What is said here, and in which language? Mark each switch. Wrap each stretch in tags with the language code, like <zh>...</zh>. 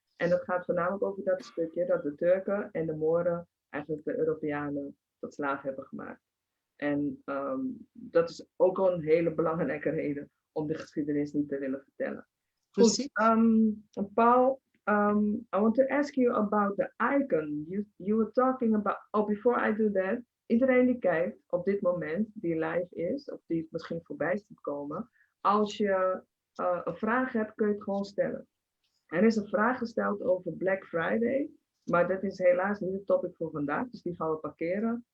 <nl>En dat gaat voornamelijk over dat stukje dat de Turken en de Mooren eigenlijk de Europeanen tot slaaf hebben gemaakt. En dat is ook een hele belangrijke reden om de geschiedenis niet te willen vertellen.</nl> <en>Goed, Paul, I want to ask you about the icon. You were talking about, before I do that,</en> <nl>iedereen die kijkt op dit moment, die live is, of die misschien voorbij ziet komen, als je een vraag hebt, kun je het gewoon stellen. Er is een vraag gesteld over Black Friday, maar dat is helaas niet het topic voor vandaag, dus die gaan we parkeren.</nl>